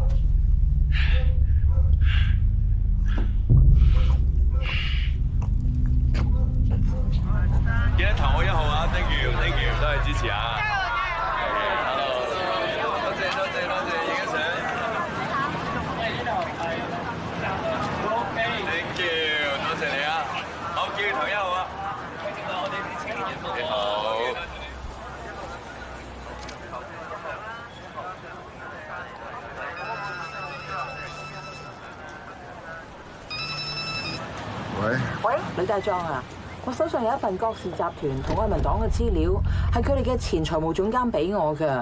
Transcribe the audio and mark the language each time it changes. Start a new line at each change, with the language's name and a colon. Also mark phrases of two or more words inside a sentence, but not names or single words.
Cantonese: 記得投我1號啊 ！
English: Thank you，
Cantonese: 多謝支持啊！多謝，影一相。
English: Thank you，
Cantonese: 多謝你啊！好，叫你投1號啊！你好。喂，呂大壯啊，我手上有一份郭氏集團同愛民黨嘅資料，係佢哋嘅前財務總監俾我㗎。